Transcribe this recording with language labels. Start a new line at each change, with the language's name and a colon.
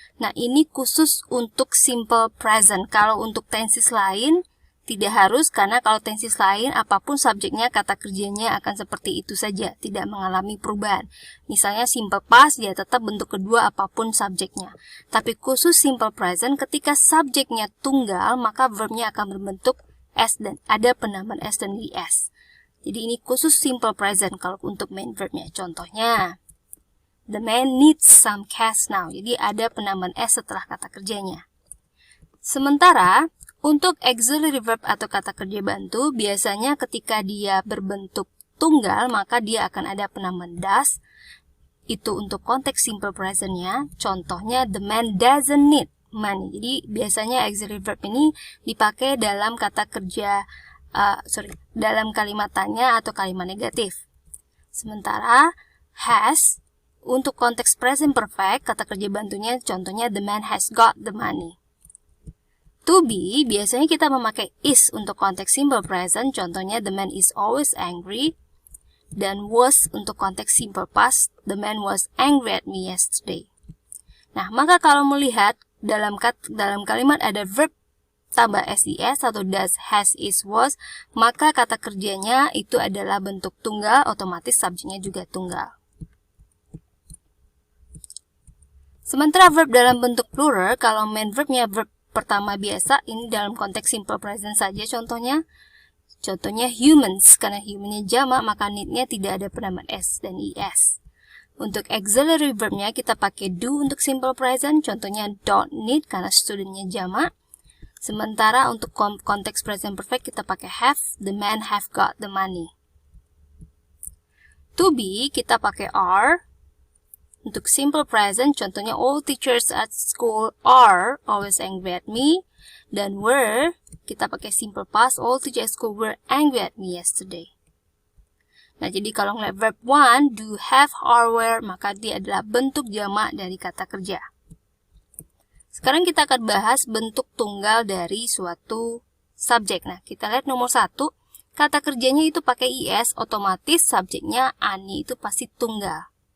Indonesian: Nah, ini khusus untuk simple present. Kalau untuk tenses lain tidak harus, karena kalau tenses lain apapun subjeknya, kata kerjanya akan seperti itu saja, tidak mengalami perubahan. Misalnya simple past, dia tetap bentuk kedua apapun subjeknya. Tapi khusus simple present, ketika subjeknya tunggal, maka verbnya akan berbentuk s dan ada penambahan s dan is. Jadi ini khusus simple present kalau untuk main verbnya. Contohnya,
English: the man needs some cash now.
Indonesian: Jadi ada penambahan s setelah kata kerjanya. Sementara untuk auxiliary verb atau kata kerja bantu, biasanya ketika dia berbentuk tunggal, maka dia akan ada penambahan does. Itu untuk konteks simple present-nya. Contohnya,
English: the man doesn't need money.
Indonesian: Jadi, biasanya auxiliary verb ini dipakai dalam kata kerja, dalam kalimat tanya atau kalimat negatif. Sementara, has, untuk konteks present perfect, kata kerja bantunya, contohnya,
English: the man has got the money. To be,
Indonesian: biasanya kita memakai
English: is
Indonesian: untuk konteks
English: simple present,
Indonesian: contohnya
English: the man is always angry.
Indonesian: Dan
English: was
Indonesian: untuk konteks
English: simple past, the man was angry at me yesterday.
Indonesian: Nah, maka kalau melihat dalam kalimat ada verb tambah ses atau does, has, is, was, maka kata kerjanya itu adalah bentuk tunggal, otomatis subjeknya juga tunggal. Sementara verb dalam bentuk plural, kalau main verbnya verb pertama biasa, ini dalam konteks simple present saja contohnya. Contohnya humans, karena humannya jamak, maka need-nya tidak ada penambahan s dan is. Untuk auxiliary verbnya kita pakai do untuk simple present, contohnya don't need karena studentnya jamak. Sementara untuk konteks
English: present perfect
Indonesian: kita pakai
English: have, the man have got the money.
Indonesian: To be kita pakai are. Untuk
English: simple present,
Indonesian: contohnya
English: all teachers at school are always angry at me.
Indonesian: Dan
English: were,
Indonesian: kita pakai
English: simple past, all teachers at school were angry at me yesterday.
Indonesian: Nah, jadi kalau ngeliat verb one, do, have, are, were, maka dia adalah bentuk jamak dari kata kerja. Sekarang kita akan bahas bentuk tunggal dari suatu subjek. Nah, kita lihat nomor 1, kata kerjanya itu pakai is, otomatis subjeknya Ani itu pasti tunggal.